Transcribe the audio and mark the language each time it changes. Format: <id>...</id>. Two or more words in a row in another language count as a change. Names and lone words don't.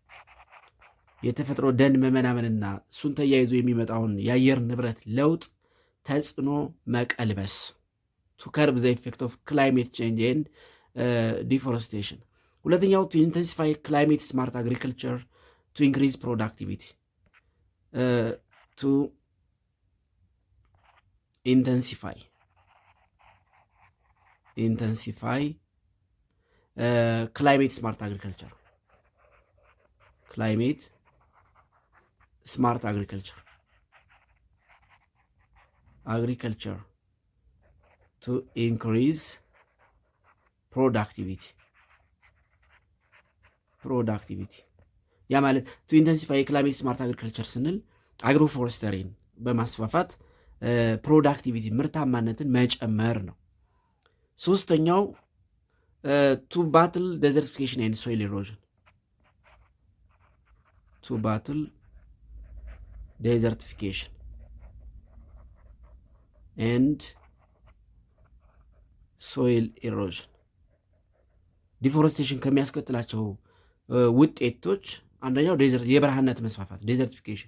<am>የተፈጥሮ ደን መመናመንና እሱን ተያይዞ የሚመጣውን የአየር ንብረት ለውጥ ተጽዕኖ መቀልበስ</am> <en>to curb the effect of climate change and deforestation። ሁለተኛው to intensify climate smart agriculture to increase productivity to intensify climate smart agriculture to increase productivity</en> <am>ያ ማለት</am> <en>to intensify climate smart agriculture</en> <am>ስንል አግሮፎረስተሪን በማስፋፋት ፕሮዳክቲቪቲ ምርታማነትን መጨመር ነው። ሶስተኛው</am> <en>to battle desertification and soil erosion</en> <am>ዲፎረስቴሽን ከሚያስከትላቸው ውጤቶች አንደኛው የበረሃነት መስፋፋት ዴዘርቲፊኬሽን፣</am>